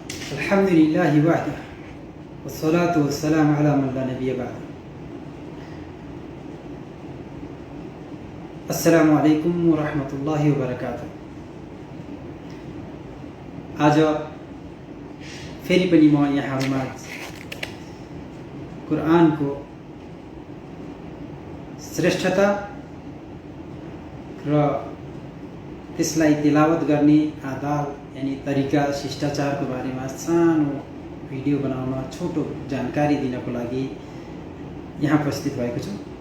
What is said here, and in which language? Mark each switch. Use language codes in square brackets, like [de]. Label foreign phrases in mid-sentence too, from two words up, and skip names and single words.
[ar] الحمد لله وحده والصلاة والسلام على من لا نبي بعد. السلام عليكم ورحمة الله وبركاته. [ne] आज फेरि पनि म यहाँहरुमा कुरानको श्रेष्ठता र त्यसलाई तिलावत गर्ने आदाब यानी तरिका शिष्टाचारको बारेमा सानो भिडियो बनाउन छोटो जानकारी दिनको लागि यहाँ उपस्थित भएको छु।